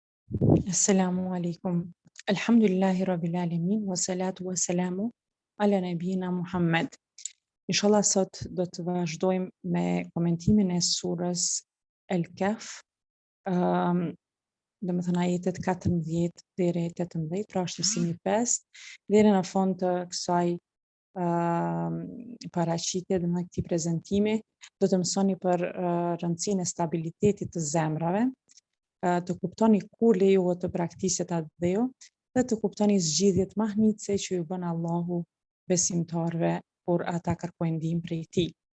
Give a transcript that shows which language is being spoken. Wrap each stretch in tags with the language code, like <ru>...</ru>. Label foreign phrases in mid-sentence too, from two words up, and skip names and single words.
<ar>السلام عليكم. الحمد لله رب العالمين، والصلاة والسلام على نبينا محمد.</ar> <sq>Inshallah sot do të vazhdojmë me komentimin e surës El-Kahf, dhe më thënë ajetet 14 deri 18, pra është mësimi 5, deri në fund të kësaj paraqitje dhe në këtij prezantimi, do të mësoni për rëndësinë e stabilitetit të zemrave, të kuptoni kur lejohet të praktiset atë dheu dhe të kuptoni zgjidhjet mahnitse që ju bën Allahu besimtarve kur ata kërkojnë ndihmë prej tij.</sq>